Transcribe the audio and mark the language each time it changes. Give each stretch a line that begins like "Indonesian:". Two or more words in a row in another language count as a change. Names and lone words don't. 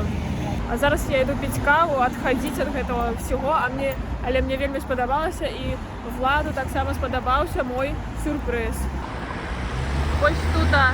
Russian: А зараз я иду пить каву, отходить от этого всего,
Belarusian: але мне вельмі спадабалася, і Владу так само спадабаўся мой сюрприз. Вось тут